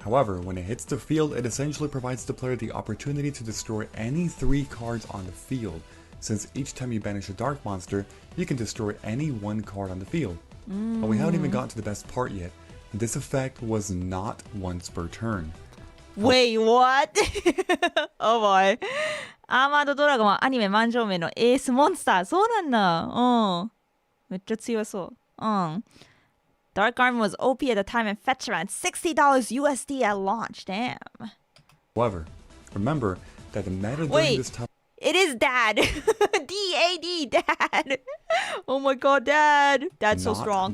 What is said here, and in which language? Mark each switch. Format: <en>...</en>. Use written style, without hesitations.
<en>However, when it hits the field, it essentially provides the player the opportunity to destroy any 3 cards on the field, since each time you banish a dark monster, you can destroy any 1 card on the field. But we haven't even gotten to the best part yet. This effect was not once per turn. Wait, what? Oh boy.</en> <ja>アーマードドラゴンはアニメ満場名のエースモンスター。そうなんだ。めっちゃ強そう。</ja> <en>Dark Arm was OP at the time and fetched around $60 USD at launch. Damn. However, remember that the meta during this time... It is Dad. D-A-D, Dad. Oh my god, Dad. Dad's so strong.</en>